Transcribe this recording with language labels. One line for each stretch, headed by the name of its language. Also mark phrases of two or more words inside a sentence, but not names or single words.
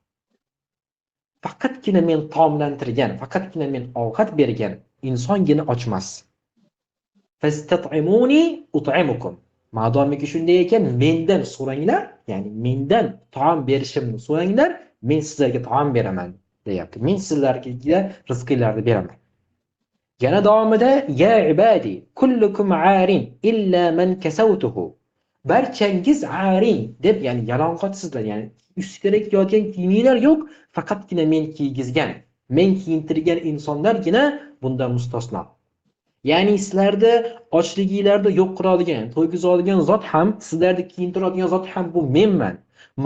Uzbek: Faqatgina men taomlantirgan, faqatgina men ovqat bergan insongina ochmas.
Arabic: فاستطعموني أطعمكم.
Uzbek: Madomiki shunday ekan, mendan so'ranglar, ya'ni mendan taom berishimni so'ranglar, men sizlarga taom beraman deyapti. Men sizlarga rizqinglarni beraman. Yana davomida
Arabic: يا عبادي كلكم عار إلا من كسوته.
Uzbek: Barchangiz arin deb, ya'ni yalang'ochsizlar, ya'ni ustingizga kiyadigan kiyimlar yo'q, faqatgina men kiygizgan, men kiyintirgan insonlargina bundan mustasno. Ya'ni sizlarda ochligingizlarda yo'q qiladigan, to'ygizadigan zot ham, sizlarni kiyintiradigan zot ham bu menman.